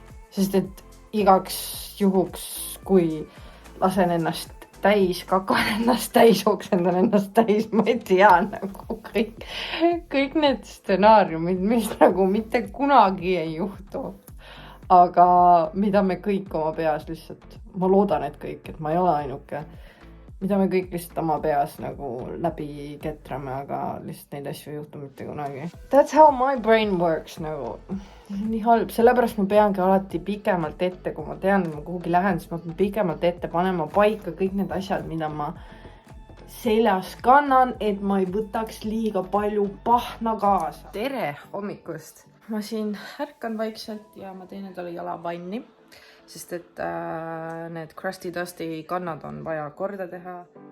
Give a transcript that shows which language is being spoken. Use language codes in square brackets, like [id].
[et] Sest et igaks juhuks, kui lasen ennast täis, kakan ennast täis, oksendan ennast täis, ma ei tea nagu kõik need stsenaariumid, mis nagu mitte kunagi ei juhtu. Aga mida me kõik oma peas lihtsalt, ma loodan, et kõik, et ma ei ole ainuke, mida me kõik lihtsalt oma peas nagu läbi ketrame, aga lihtsalt neid asju ei juhtu mitte kunagi. [en] That's how my brain works [et] nagu. Nii halb, sellepärast ma peangi alati pikemalt ette, kui ma tean, et ma kuhugi lähen, siis ma pean pikemalt ette panema paika kõik need asjad, mida ma seljas kannan, et ma ei võtaks liiga palju pahna kaasa. Tere hommikust! Ma siin ärkan vaikselt ja ma teen endale jalavanni, sest et need [en] Crusty Dusty [et] kannad on vaja korda teha.